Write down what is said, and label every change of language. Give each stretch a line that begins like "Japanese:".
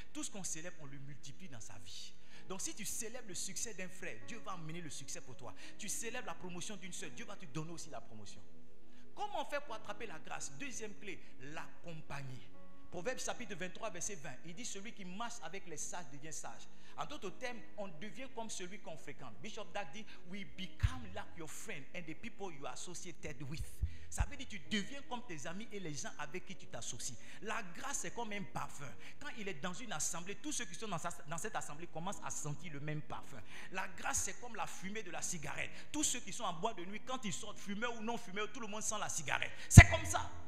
French: Tout ce qu'on célèbre, on le multiplie dans sa vie. Donc si tu célèbres le succès d'un frère, Dieu va amener le succès pour toi. Tu célèbres la promotion d'une soeur, Dieu va te donner aussi la promotion. Comment on fait pour attraper la grâce? Deuxième clé, l'accompagner. Proverbe chapitre 23 verset 20, il dit celui qui marche avec les sages devient sage. En d'autres termes, on devient comme celui qu'on fréquente.
English: Bishop Dag dit, we become like your friend and the people you are associated with.
French: Ça veut dire que tu deviens comme tes amis et les gens avec qui tu t'associes. La grâce est comme un parfum. Quand il est dans une assemblée, tous ceux qui sont dans cette assemblée commencent à sentir le même parfum. La grâce c'est comme la fumée de la cigarette. Tous ceux qui sont en boîte de nuit, quand ils sortent fumeurs ou non fumeurs, tout le monde sent la cigarette. C'est comme ça.